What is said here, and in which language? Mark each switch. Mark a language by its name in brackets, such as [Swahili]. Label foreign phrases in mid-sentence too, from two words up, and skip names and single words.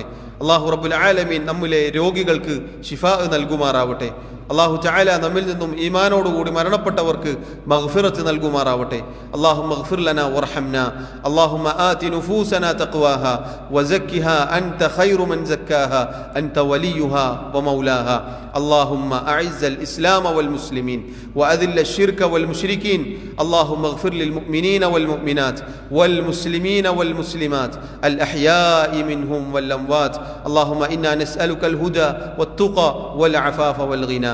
[Arabic] الله رب العالمين [Malayalam] നമ്മിലെ രോഗികൾക്ക് ശിഫാ നൽകുമാറാവട്ടെ. [Arabic] الله تعالى [Malayalam] നമ്മിൽ നിന്നും ഈമാനോടുകൂടി മരണപ്പെട്ടവർക്ക് മഗ്ഫിറത്ത് നൽകുമാറാവട്ടെ. [Arabic] اللهم اغفر لنا وارحمنا. اللهم آت نفوسنا تقواها وزكها أنت خير من زكاها أنت وليها ومولاها. اللهم أعز الإسلام والمسلمين وأذل الشرك والمشركين. اللهم اغفر للمؤمنين والمؤمنات والمسلمين والمسلمات الأحياء منهم والأموات. اللهم إنا نسألك الهدى والتقى والعفاف والغنى.